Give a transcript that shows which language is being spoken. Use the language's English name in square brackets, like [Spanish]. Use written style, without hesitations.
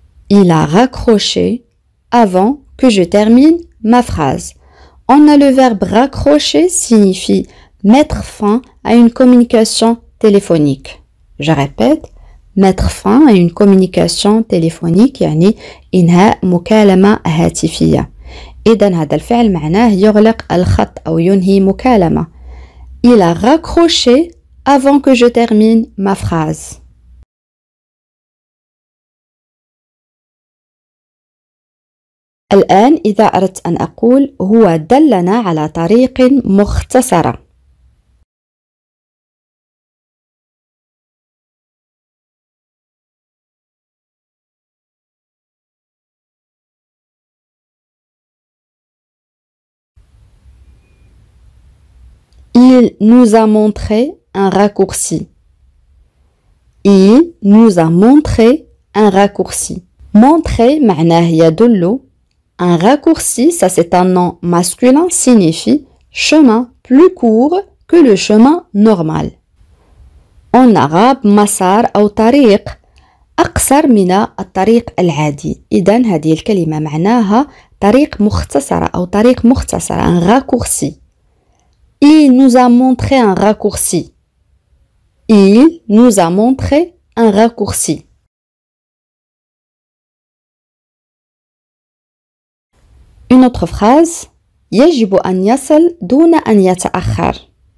[French] Il a raccroché avant que je termine ma phrase. On a le verbe raccrocher signifie mettre fin à une communication téléphonique. Je répète, mettre fin à une communication téléphonique [Arabic] يعني إنهاء مكالمة هاتفية. إذن هذا الفعل معناه يغلق الخط أو ينهي مكالمة. [French] Il a raccroché avant que je termine ma phrase. [Arabic] الآن إذا أردت أن أقول هو دلنا على طريق مختصرة. [French] Il nous a montré un raccourci. Il nous a montré un raccourci. [Arabic] Montrer معناه يدل. [French] Un raccourci, ça c'est un nom masculin, signifie chemin plus court que le chemin normal. En arabe, [Arabic] مسار أو طريق أقصر من الطريق العادي. إذن هذه الكلمة معناها طريق مختصرة أو طريق مختصر. [French] Un raccourci. Il nous a montré un raccourci. Il nous a montré un raccourci. Une autre phrase. [Arabic] يجب أن يصل دون أن يتأخر.